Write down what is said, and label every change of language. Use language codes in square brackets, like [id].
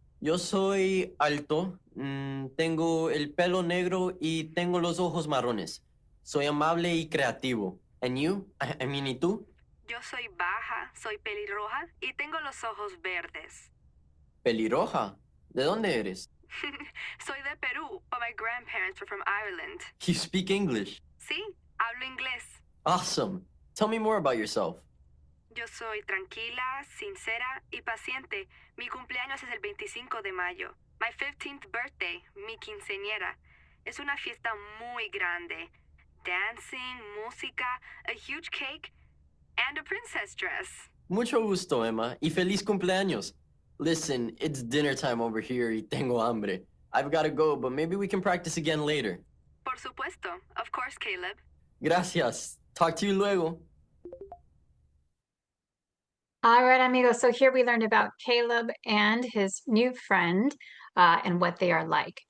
[es] Yo soy alto, tengo el pelo negro y tengo los ojos marrones. Soy amable y creativo. [en] And you? I mean, [es] ¿y tú? Yo soy baja, soy pelirroja y tengo los ojos verdes. Pelirroja. ¿De dónde eres? Soy de Perú, [en] but my grandparents were from Ireland. You speak English. [es] Sí, hablo inglés. [en] Awesome. Tell me more about yourself. [es] Yo soy tranquila, sincera y paciente. Mi cumpleaños es el 25 de mayo. [en] My 15th birthday, [es] mi quinceañera. Es una fiesta muy grande. [en] Dancing, música, a huge cake, and a princess dress. [es] Mucho gusto, Emma, y feliz cumpleaños. [en] Listen, it's dinner time over here [es] y tengo hambre. [en] I've got to go, but maybe we can practice again later. [es] Por supuesto. [en] Of course, [es] Caleb. Gracias. [en] Talk to you luego. All right, amigos, so here we learned about Caleb and his new friend and what they are like.